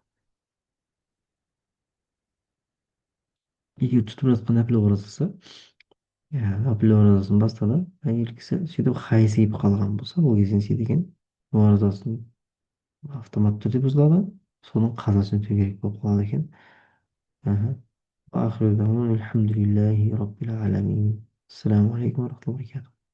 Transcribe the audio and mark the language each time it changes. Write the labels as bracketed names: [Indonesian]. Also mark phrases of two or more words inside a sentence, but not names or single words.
[Kazakh] Егер тұтып жатқан нәпіл оразасы, нәпіл оразасын бастады, әйел кісі сөйтіп хайыз келіп қалған болса, ол кезде не істейді екен? Оразасын автоматты түрде бұзылады, соның қазасын өтеу керек болып қалады екен. [Arabic] آخر دعوانا الحمد لله رب العالمين. السلام عليكم ورحمة الله وبركاته.